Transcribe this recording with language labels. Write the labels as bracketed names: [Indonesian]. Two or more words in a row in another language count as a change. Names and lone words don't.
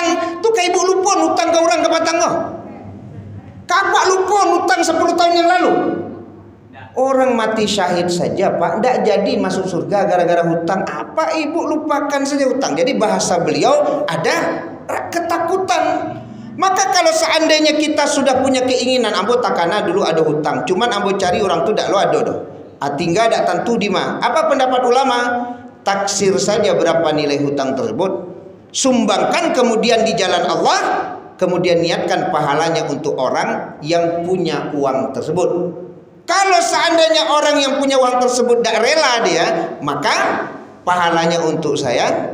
[Indonesian] Tuh kayak Ibu lupon hutang ke orang ke patangga. Kapak lupon hutang 10 tahun yang lalu. Orang mati syahid saja, Pak, tidak jadi masuk surga gara-gara hutang. Apa Ibu lupakan saja hutang? Jadi bahasa beliau ada ketakutan. Maka kalau seandainya kita sudah punya keinginan, [Minangkabau] ambo takana dulu ada hutang, cuman ambo cari orang tu dak lo ada doh. Tinggal dak tentu di mana. [Indonesian] Apa pendapat ulama? Taksir saja berapa nilai hutang tersebut, sumbangkan kemudian di jalan Allah, kemudian niatkan pahalanya untuk orang yang punya uang tersebut. Kalau seandainya orang yang punya uang tersebut tidak rela dia, maka pahalanya untuk saya.